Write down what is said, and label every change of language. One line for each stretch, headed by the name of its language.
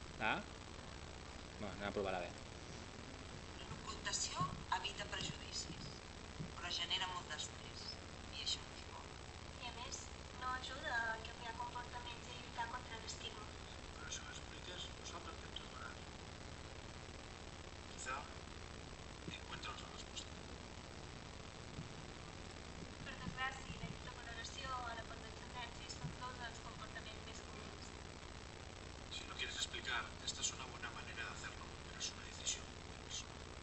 Catalan: A? No, anem a provar la B. L'ocultació evita prejudicis, però genera molt d'estrès, i això no és bo. I a més, no ajuda a canviar comportaments i lluitar contra l'estigma.
Spanish: Pero si lo expliques, no sabrá que esto es verdad. Quizá encuentre otra respuesta.
Catalan: Per desgràcia, la intoleració a la condescendència són dos dels comportaments més comuns.
Spanish: Si lo quieres explicar, esta es una buena manera de hacerlo, pero es una decisión muy personal.